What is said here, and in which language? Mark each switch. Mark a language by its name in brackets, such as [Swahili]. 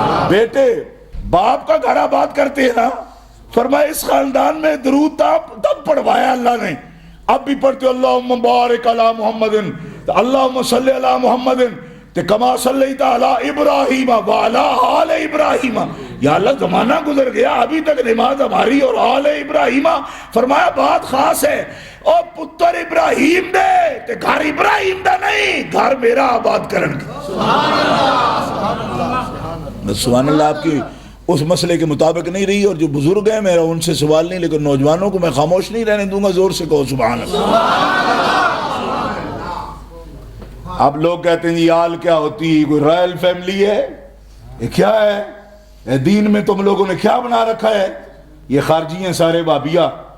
[Urdu] بیٹے باپ کا گھر آباد کرتے ہیں نا, فرمایا اس خاندان میں درود تب پڑھوایا اللہ نے, اب بھی پڑھتے [Arabic] اللہم بارک علی محمد, اللہم صلی علی محمد کما صلیت علی ابراہیم وعلی آل ابراہیم. [Urdu] یا اللہ زمانہ گزر گیا, ابھی تک نماز ہماری اور آل ابراہیم. فرمایا بات خاص ہے, [Punjabi] اور پتر ابراہیم دے تے گھر ابراہیم دا نہیں, گھر میرا آباد کرن گے. [Urdu] سبحان اللہ. آپ کی اس مسئلے کے مطابق نہیں رہی, اور جو بزرگ ہیں میرا ان سے سوال نہیں, لیکن نوجوانوں کو میں خاموش نہیں رہنے دوں گا, زور سے کہو سبحان اللہ. اب لوگ کہتے ہیں یہ آل کیا ہوتی ہے, کوئی رائل فیملی ہے, یہ کیا ہے, دین میں تم لوگوں نے کیا بنا رکھا ہے, یہ خارجی ہیں سارے بابیہ.